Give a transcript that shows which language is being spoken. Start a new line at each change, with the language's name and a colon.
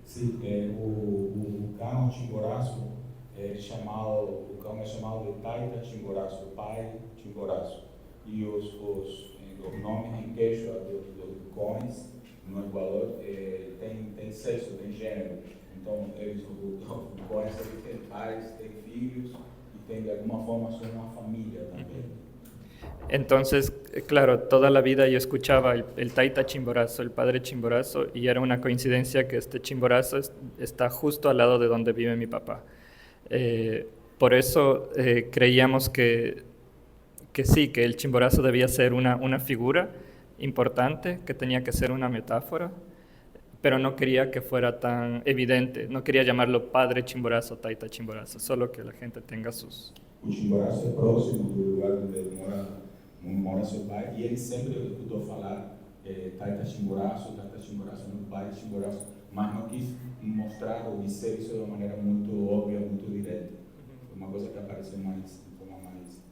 Portuguese: Sim, o vulcão Chimboraço é chamado de Taita Chimboraço, pai Chimboraço. E os nomes em quechua dos vulcões no Equador tem sexo, tem gênero. Então, os vulcões têm pais, têm filhos e têm de alguma forma são uma família também.
Spanish: Entonces, claro, toda la vida yo escuchaba el Taita Chimborazo, el padre Chimborazo, y era una coincidencia que este Chimborazo está justo al lado de donde vive mi papá. Por eso creíamos que sí, que el Chimborazo debía ser una figura importante, que tenía que ser una metáfora, pero no quería que fuera tan evidente, no quería llamarlo padre Chimborazo, Taita Chimborazo, solo que la gente tenga sus...
Portuguese: O Chimboraço é próximo do lugar onde mora seu pai, e ele sempre escutou falar Taita Chimboraço, meu pai Chimboraço, mas não quis mostrar ou dizer isso de uma maneira muito óbvia, muito direta. Foi uma coisa que apareceu mais, de forma mais...